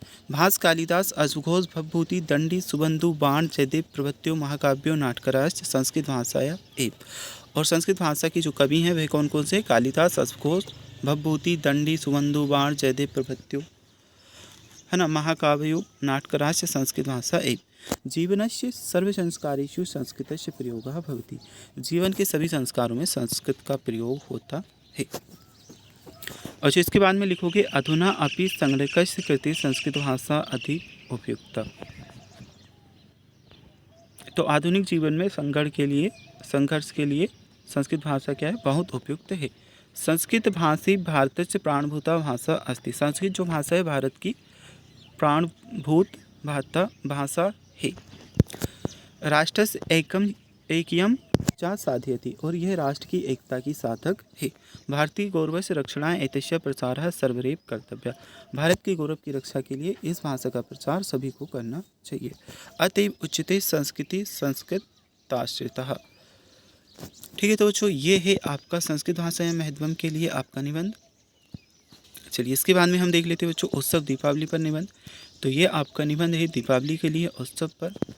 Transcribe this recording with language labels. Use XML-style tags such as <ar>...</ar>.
<sa>भास कालिदास अशुघोष भवभूति दंडी सुबंधु बाण जयदेव प्रभृत्यो महाकाव्यो नाटकराज संस्कृत भाषाया एव।</sa> <hi>और संस्कृत भाषा की जो कवि हैं वह कौन कौन से? कालिदास, अशुघोष, भवभूति, दंडी, सुबंधु, बाण, जयदेव प्रभृत्यो, है ना,</hi> <sa>महाकाव्यो नाटकराज संस्कृत भाषा एव। जीवनस्य सर्व संस्कारेषु संस्कृतस्य प्रयोगः भवति।</sa> <hi>जीवन के सभी संस्कारों में संस्कृत का प्रयोग होता है। और जो इसके बाद में लिखोगे</hi> <sa>अधुना अपि संगणकस्य कृते संस्कृत भाषा अधिक उपयुक्त।</sa> <hi>तो आधुनिक जीवन में संघर्ष के लिए संस्कृत भाषा क्या है? बहुत उपयुक्त है।</hi> <sa>संस्कृत भाषी भारतस्य प्राणभूता भाषा अस्ति।</sa> <hi>संस्कृत जो भाषा है भारत की प्राणभूत भाषा है।</hi> <sa>राष्ट्रस्य एकयम चा साधयति।</sa> <hi>और यह राष्ट्र की एकता की साधक है।</hi> <sa>भारतीय गौरवस्य रक्षणाय एतस्य प्रचारः सर्वैव कर्तव्यः।</sa> <hi>भारत के गौरव की रक्षा के लिए इस भाषा का प्रचार सभी को करना चाहिए।</hi> <sa>अतएव उच्यते संस्कृति संस्कृताश्रितः।</sa> <hi>ठीक है, तो बच्चों ये है आपका संस्कृत भाषा महत्वम के लिए आपका निबंध। चलिए इसके बाद में हम देख लेते हैं बच्चों उत्सव दीपावली पर निबंध। तो ये आपका निबंध है दीपावली के लिए उत्सव पर।</hi>